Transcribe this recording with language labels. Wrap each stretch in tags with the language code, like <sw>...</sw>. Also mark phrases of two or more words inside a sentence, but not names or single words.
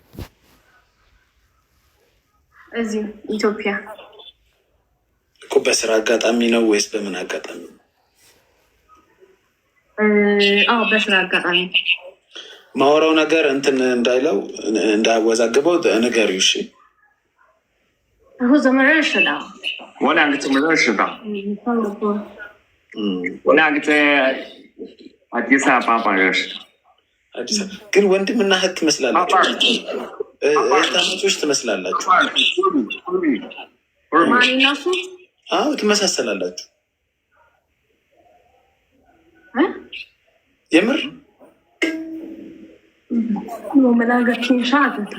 <am>እዚህ ኢትዮጵያ እኮ። በስራ አጋጣሚ ነው ወይስ በምን አጋጣሚ ነው? በስራ አጋጣሚ። ማወራው ነገር እንትን እንዳይለው እንዳያወዛግበው ንገሪው እሺ።</am> <zh>然后怎么认识的？我两个怎么认识的？我两个在阿迪萨巴巴认识的。</zh> <am>አዲስ ግን ወንድምና እህት ትመስላላችሁ። እህታማቾች ትመስላላችሁ። ማንና እሱ? አዎ ትመሳሰላላችሁ። የምር መላጋችን ሻት</am>